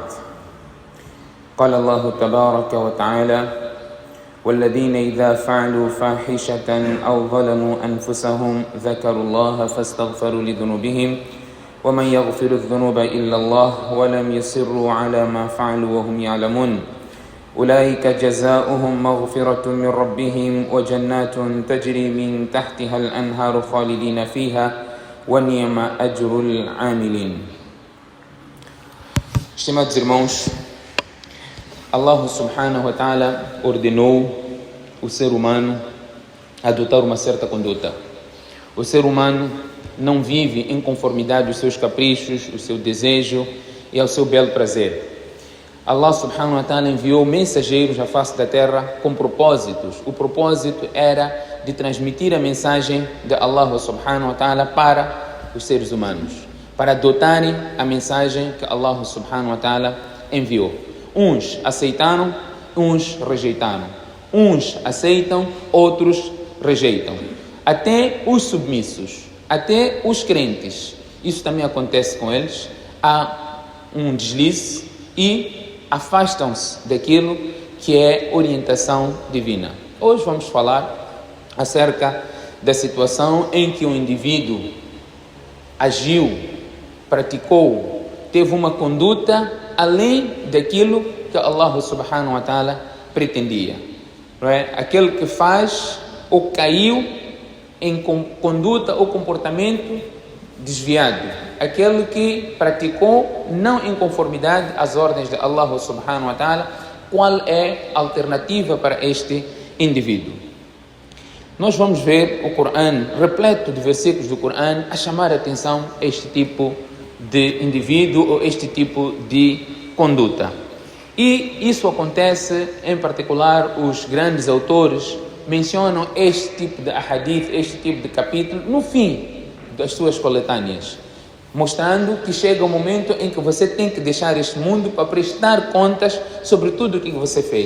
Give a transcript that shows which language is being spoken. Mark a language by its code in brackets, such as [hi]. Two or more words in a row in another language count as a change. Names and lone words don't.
[ar] قال الله تبارك وتعالى: والذين إذا فعلوا فاحشة أو ظلموا أنفسهم ذكروا الله فاستغفروا لذنوبهم ومن يغفر الذنوب إلا الله ولم يصروا على ما فعلوا وهم يعلمون أولئك جزاؤهم مغفرة من ربهم وجنات تجري من تحتها الأنهار خالدين فيها ونعم أجر العاملين. [pt] Estimados irmãos, Allah [ar] سبحانه وتعالى [pt] ordenou o ser humano a adotar uma certa conduta. O ser humano não vive em conformidade aos seus caprichos, o seu desejo e ao seu belo prazer. Allah [ar] سبحانه وتعالى [pt] enviou mensageiros à face da terra com propósitos. O propósito era de transmitir a mensagem de Allah [ar] سبحانه وتعالى [pt] para os seres humanos, para adotarem a mensagem que Allah [ar] سبحانه وتعالى [pt] enviou. Uns aceitaram, uns rejeitaram. Uns aceitam, outros rejeitam. Até os submissos, até os crentes, isso também acontece com eles. Há um deslize e afastam-se daquilo que é orientação divina. Hoje vamos falar acerca da situação em que o indivíduo agiu, praticou, teve uma conduta além daquilo que Allah [ar] سبحانه وتعالى [pt] pretendia. Não é? Aquele que faz ou caiu em conduta ou comportamento desviado, aquele que praticou não em conformidade às ordens de Allah [ar] سبحانه وتعالى. [pt] Qual é a alternativa para este indivíduo? Nós vamos ver o Corão repleto de versículos do Corão a chamar a atenção a este tipo de indivíduo ou este tipo de conduta. E isso acontece, em particular, os grandes autores mencionam este tipo de ahadith, este tipo de capítulo, no fim das suas coletâneas, mostrando que chega o momento em que você tem que deixar este mundo para prestar contas sobre tudo o que você fez.